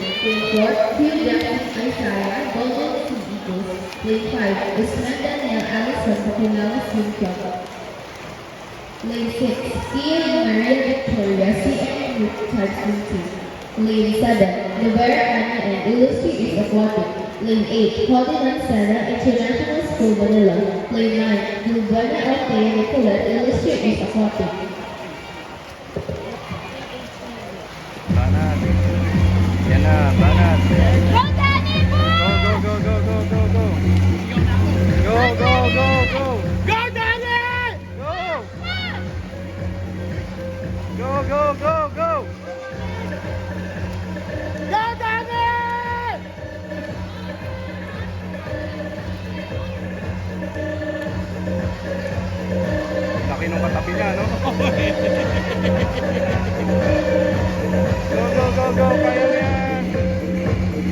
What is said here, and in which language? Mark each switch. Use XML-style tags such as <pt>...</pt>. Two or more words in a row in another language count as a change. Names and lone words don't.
<en>Lane 4, Hugh Jackson, Isaiah, Golden Sea Eagles. Lane 5, Usman Daniel Allison, Pakilala Swim Club. Lane 6, Ian and Maria Victoria, CN Type Swim Team. Lane 7, Rivera Anna and Illustrious Aquatic. Lane 8, Ferdinand Serra, International School, Manila. Lane 9, Lubana Altea Nicolette, Illustrious Aquatic.</en> <tl>Banat. Yan na, banat.</tl> <en>Go, Danny! Go, go, go, go, go, go, go. Go, go, go, go. Go, Danny! Go! Go, go, go, go! Go, Danny!</en> <tl>Laki nung katabi niya, no?</tl> <en>Go, go, go, go!</en> <tl>Kaya mo yan!</tl>